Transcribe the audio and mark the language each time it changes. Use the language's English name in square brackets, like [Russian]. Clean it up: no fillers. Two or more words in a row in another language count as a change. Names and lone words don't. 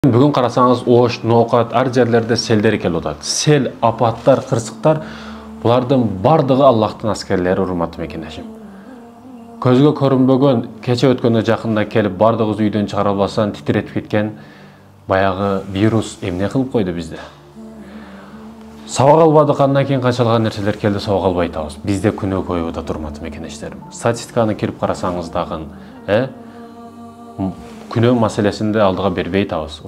[Kyrgyz] Бүгін қарасаңыз, ош, ноқат, әр жерлерде селдер келіп отады. Сел, апаттар, қырсықтар, бұлардың бардығы Аллахтың әскерлері, урматтуу мекендешим. Көзгө көрүнбөгөн, кече өткөндө жакында келип, бардығыз үйдөн чыгара албастан титиретип кеткен баягы вирус эмне кылып койду бизде? Сабак албадык, андан кийин канчалыган нерселер келди, сабак албай атабыз. Бизде күнөө коюп атат, урматтуу мекендештерим. Статистиканы кирип карасаңыз дагы, күнөө маселесинде алдыга бербей атабыз.